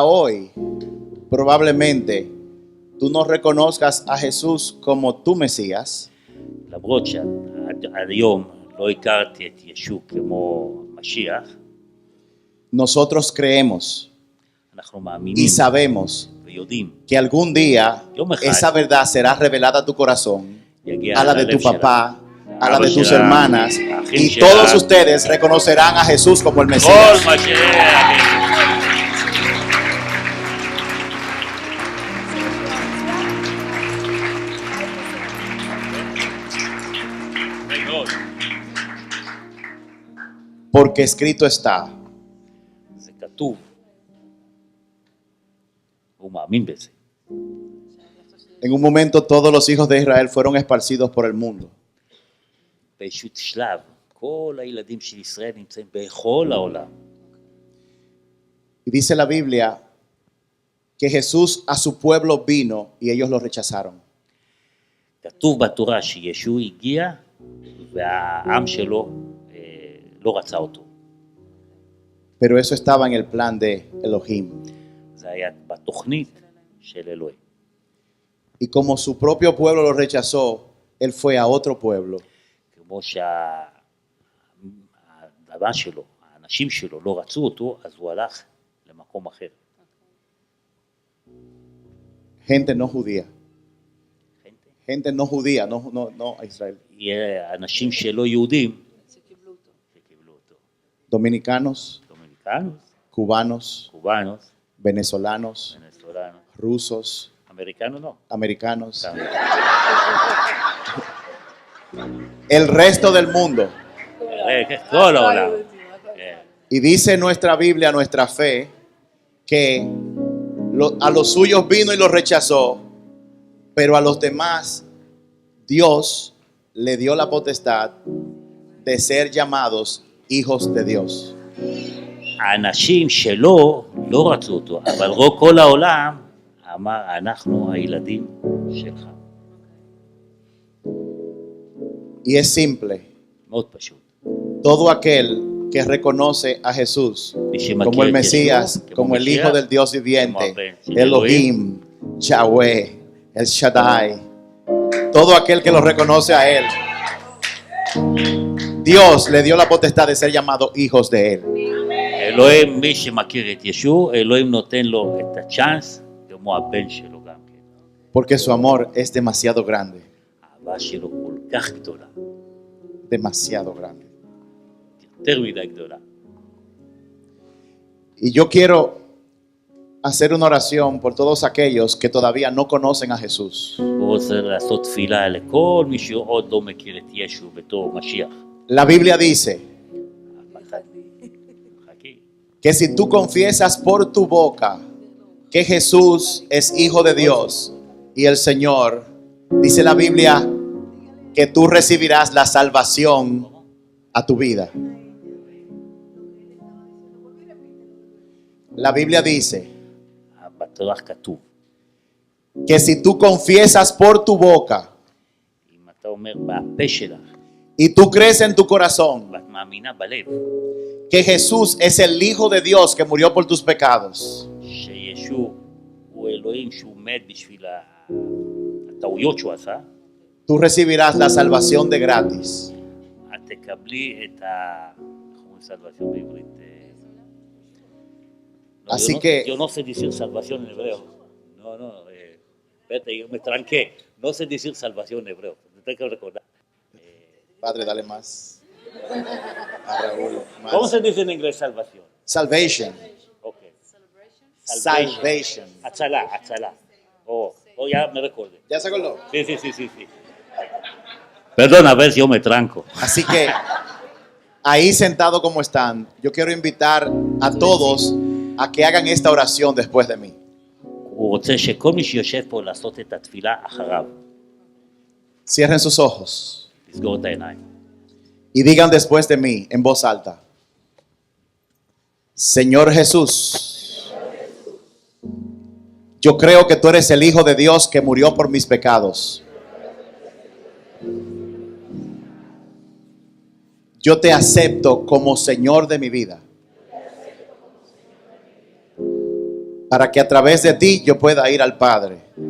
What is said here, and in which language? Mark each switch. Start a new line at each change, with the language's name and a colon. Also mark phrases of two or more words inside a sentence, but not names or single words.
Spanish: hoy probablemente tú no reconozcas a Jesús como tu Mesías,
Hebrew: למרות שעד היום לא הכרתי את ישו כמו המשיח,
Spanish: nosotros creemos
Hebrew: אנחנו מאמינים
Spanish: y sabemos
Hebrew: ויודעים,
Spanish: que algún día
Hebrew: יום אחד
Spanish: esa verdad será revelada a tu corazón,
Hebrew: יגיע
Spanish: a la de tu
Hebrew: ללב שלנו.
Spanish: papá, a la de
Hebrew: אבא
Spanish: tus
Hebrew: שלנו,
Spanish: hermanas,
Hebrew: האחים
Spanish: y
Hebrew: שלנו.
Spanish: todos ustedes reconocerán a Jesús como el
Hebrew: כל
Spanish: Mesías.
Hebrew: מה שיהיה,
Spanish: Porque escrito está.
Hebrew: זה כתוב. הוא מאמין בזה.
Spanish: En un momento todos los hijos de Israel fueron esparcidos por el mundo.
Hebrew: באיזשהו שלב, כל הילדים של ישראל נמצאים בכל העולם.
Spanish: Y dice la Biblia que Jesús a su pueblo vino y ellos lo rechazaron.
Hebrew: כתוב בתורה שישוע הגיע והעם שלו לא רצה אותו.
Spanish: Pero eso estaba en el plan de Elohim.
Hebrew: זה היה בתוכנית של אלוהים.
Spanish: Y como su propio pueblo lo rechazó, él fue a otro pueblo.
Hebrew: כמו שהדבר שלו, האנשים שלו לא רצו אותו, אז הוא הלך למקום אחר.
Spanish: Gente no judía. Gente no judía, no a Israel.
Hebrew: אנשים שלא יהודים שקיבלו אותו. שקיבלו אותו.
Spanish: Dominicanos,
Hebrew: דומיניקנוס,
Spanish: cubanos,
Hebrew: קובאנוס,
Spanish: venezolanos,
Hebrew: ונצולנו,
Spanish: rusos,
Hebrew: אמריקנו לא.
Spanish: americanos,
Hebrew: גם
Spanish: el resto del mundo.
Hebrew: כל העולם. כן.
Spanish: Y dice nuestra Biblia, nuestra fe, que a los suyos vino y los rechazó, pero a los demás Dios le dio la potestad de ser llamados hijos de Dios.
Hebrew: האנשים שלו לא רצו אותו, אבל כל העולם אמר, אנחנו הילדים שלך.
Spanish: Y es simple.
Hebrew: מאוד פשוט.
Spanish: Todo aquel que reconoce a Jesús como el Mesías, como el Hijo del Dios viviente, Elohim, Yahweh, El Shaddai, todo aquel que lo reconoce a Él, Dios le dio la potestad de ser llamados hijos de Él.
Hebrew: אלוהים, מי שמכיר את ישוע, אלוהים נותן לו את הצ'אנס, כמו הבן שלו גם כן.
Spanish: Porque su amor es demasiado grande,
Hebrew: האהבה שלו כל כך גדולה,
Spanish: demasiado grande.
Hebrew: יותר מדי גדולה.
Spanish: Y yo quiero hacer una oración por todos aquellos que todavía no conocen a Jesús.
Hebrew: הוא רוצה לעשות תפילה לכל מי שעוד לא מכיר את ישוע בתור משיח.
Spanish: La Biblia dice
Hebrew: חכי.
Spanish: que si tú confiesas por tu boca que Jesús es Hijo de Dios y el Señor, dice la Biblia que tú recibirás la salvación a tu vida. La Biblia dice
Hebrew: בתורה כתוב,
Spanish: que si tú confiesas por tu boca
Hebrew: אם אתה אומר בפה שלך,
Spanish: y tú crees en tu corazón
Hebrew: ואת מאמינה בלב,
Spanish: que Jesús es el Hijo de Dios que murió por tus pecados,
Hebrew: שישוע הוא אלוהים שהוא מת בשביל הטעויות שהוא עשה,
Spanish: tú recibirás la salvación de gratis.
Hebrew: את תקבלי את ה... איך אומרים סלvación בעברית?
Spanish: Así que yo no sé decir salvación en hebreo. No, espérate, yo me tranqué. No sé decir salvación en hebreo. Te tengo que recordar. Padre, dale más a Raúl. Más. ¿Cómo se dice en inglés salvación?
English: Salvation. Ok. Salvation.
Spanish: Atzalá. Oh, ya me recordé. ¿Ya se acordó? Sí. Perdón, a ver si yo me tranco. Así que ahí sentado como están, yo quiero invitar a todos a que hagan esta oración después de mí.
Hebrew: הוא רוצה שכל מי שיושב פה לעשות את התפילה אחריו.
Spanish: Cierren sus ojos
Hebrew: לסגור את העיניים.
Spanish: y digan después de mí en voz alta: Señor Jesús, yo creo que tú eres el Hijo de Dios que murió por mis pecados. Yo te acepto como Señor de mi vida, para que a través de ti yo pueda ir al Padre.